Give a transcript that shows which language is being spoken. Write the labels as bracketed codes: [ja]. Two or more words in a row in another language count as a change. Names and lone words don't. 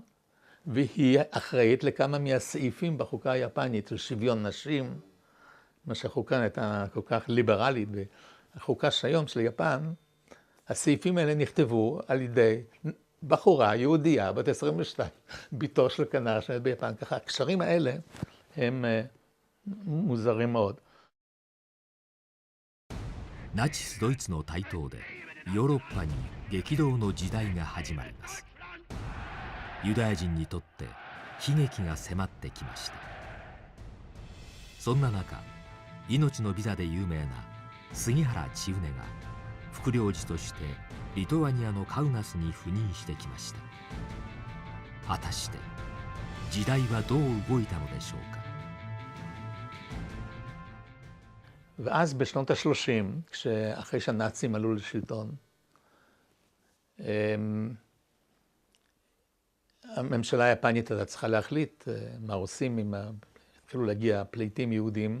[he] והיא אחראית לכמה מהסעיפים בחוקה היפנית, של שוויון נשים, מה שהחוקה הייתה כל כך ליברלית, והחוקה שהיום של יפן, הסעיפים האלה נכתבו על ידי בחורה יהודייה, בת 22, ביתו של כנר שהיית ביפן. ככה, הקשרים האלה הם מוזרים מאוד. [ja] ナチスドイツの台頭でヨーロッパに激動の時代が始まります。ユダヤ人にとって悲劇が迫ってきました。そんな中、命のビザで有名な杉原千畝が副領事としてリトアニアのカウナスに赴任してきました。果たして時代はどう動いたのでしょうか。 [he] ואז בשנות ה-30, אחרי שהנאצים עלו לשלטון, הממשלה היפנית הייתה צריכה להחליט מה עושים אם התחילו להגיע פליטים יהודים.